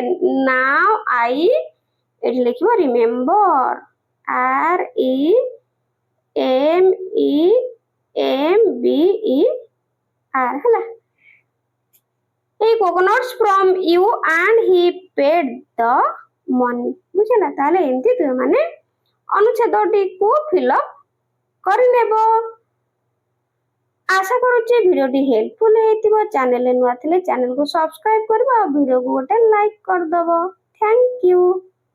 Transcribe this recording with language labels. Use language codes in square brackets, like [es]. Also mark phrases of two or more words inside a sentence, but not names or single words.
[en] Now I remember." [or] MEMBER ହେଲା। [en] He coconuts from you and he paid the money ବୁଝିଲା। [or] ତାହେଲେ ଏମିତି ତୁମେ ମାନେ ଅନୁଚ୍ଛେଦଟିକୁ ଫିଲଅପ କରିନେବ। ଆଶା କରୁଛି ଭିଡ଼ିଓଟି ହେଲ୍ପଫୁଲ ହେଇଥିବ। ଚ୍ୟାନେଲରେ ନୂଆ ଥିଲେ ଚ୍ୟାନେଲକୁ ସବସ୍କ୍ରାଇବ କରିବ ଆଉ ଭିଡ଼ିଓକୁ ଗୋଟେ ଲାଇକ୍ କରିଦବ। [en] thank you.